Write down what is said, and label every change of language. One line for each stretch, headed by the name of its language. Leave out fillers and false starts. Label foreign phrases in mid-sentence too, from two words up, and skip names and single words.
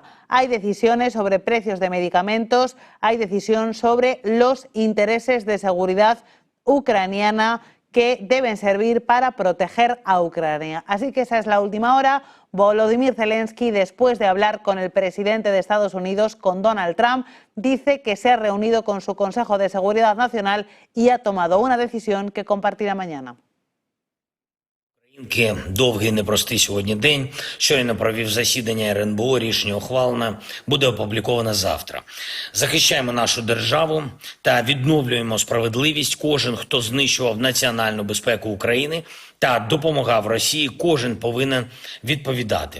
Spanish: Hay decisiones sobre precios de medicamentos, hay decisión sobre los intereses de seguridad ucraniana que deben servir para proteger a Ucrania. Así que esa es la última hora. Volodymyr Zelensky, después de hablar con el presidente de Estados Unidos, con Donald Trump, dice que se ha reunido con su Consejo de Seguridad Nacional y ha tomado una decisión que compartirá mañana.
Ukrainian: Довгий непростий сьогодні день. Щойно провів засідання РНБО, рішення ухвалене, буде опубліковане завтра. Захищаємо нашу державу та відновлюємо справедливість. Кожен, хто знищував національну безпеку України та допомагав Росії, кожен повинен відповідати.